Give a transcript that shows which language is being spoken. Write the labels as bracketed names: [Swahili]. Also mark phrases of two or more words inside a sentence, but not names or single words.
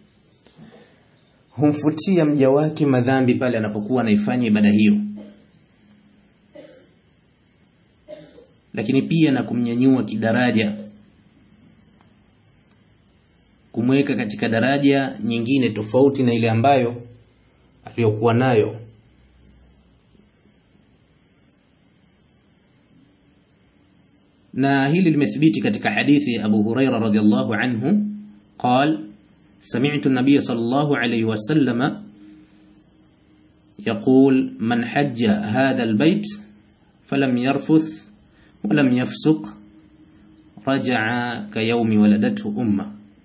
[Swahili] humfutia mja wake madhambi pale anapokuwa anaifanya ibada hiyo, lakini pia na kumnyanyua kidaraja, kumweka katika daraja nyingine tofauti na ile ambayo aliyokuwa nayo. Na hili limethibiti katika hadithi ya Abu Huraira [Arabic] رضي الله عنه قال سمعت النبي صلى الله عليه وسلم يقول من حج هذا البيت فلم يرفث ولم يفسق رجع كيوم ولدته أمه